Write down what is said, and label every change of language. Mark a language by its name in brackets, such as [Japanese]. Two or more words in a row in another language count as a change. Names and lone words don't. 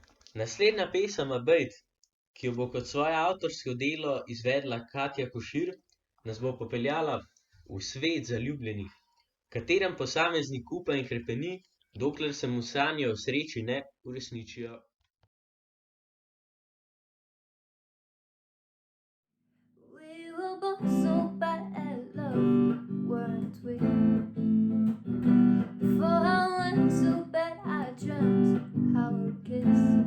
[Slovenian] Naslednja pesem Abejt, ki jo bo kot svoje avtorsko delo izvedla Katja Košir, nas bo popeljala v svet zaljubljenih, v katerem posameznik upa in hrepeni, dokler se mu sanje o sreči ne uresničijo. [English] We were both so bad at love, weren't we? Before I went to bed, I dreamt how we kissed.